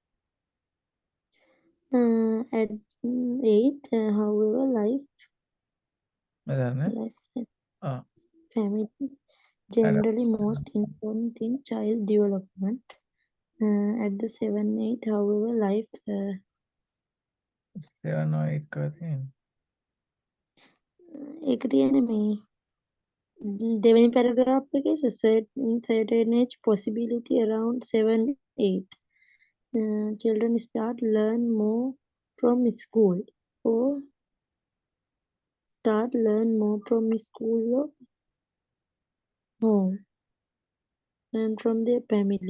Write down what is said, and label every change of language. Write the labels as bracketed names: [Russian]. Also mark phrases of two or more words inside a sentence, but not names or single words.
[English] At 8, however, life [Sinhala] මෙතන [English] family generally most important in child development. At the 7 8, however, life [Sinhala] 7 or 8 කව තියෙන්නේ. ඒක තියෙන්නේ මේ දෙවෙනි paragraph එකේ [English] certain age possibility around 7 8. Children start learn more from school or home and from their family.